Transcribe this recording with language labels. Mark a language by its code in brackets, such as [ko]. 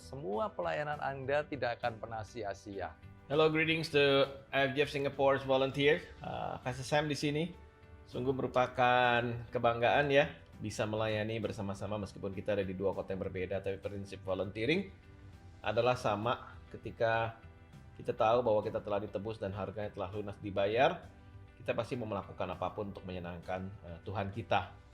[id] Semua pelayanan Anda tidak akan pernah sia-sia. [en] Hello, greetings to IFGF Singapore's volunteer. [id] Pastor Sam di sini. Sungguh merupakan kebanggaan ya bisa melayani bersama-sama meskipun kita ada di 2 kota yang berbeda, tapi prinsip volunteering adalah sama ketika kita tahu bahwa kita telah ditebus dan harganya telah lunas dibayar. Kita pasti mau melakukan apapun untuk menyenangkan Tuhan kita.